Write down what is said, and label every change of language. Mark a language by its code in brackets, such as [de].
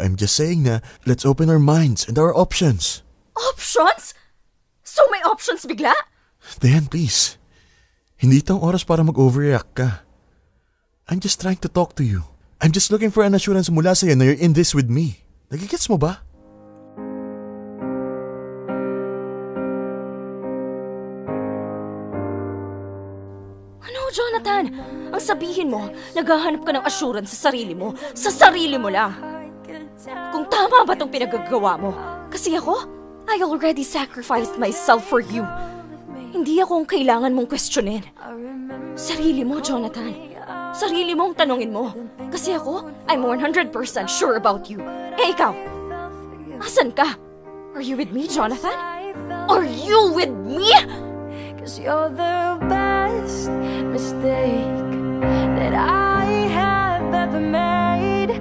[en] I'm just saying [tl] na [en] let's open our minds and our options. [tl] Options? So may options bigla? [en] Dayan, please. [tl] Hindi ito ang oras para mag-overreact ka. [en] I'm just trying to talk to you. I'm just looking for an assurance [tl] mula sa'yo na [en] you're in this with me. [tl] Nagigets mo ba? Ano, Jonathan? Ang sabihin mo, naghahanap ka ng assurance sa sarili mo. Sa sarili mo lang. Kung tama ba itong pinagagawa mo? Kasi ako, [en] I already sacrificed myself for you. [tl] Hindi ako ang kailangan mong questionin. Sarili mo, Jonathan. Sarili mong tanungin mo. Kasi ako, [en] I'm 100% sure about you. [tl] Eh, ikaw? Asan ka? [en] Are you with me, Jonathan? Are you with me? Cause you're the best mistake that I have ever made.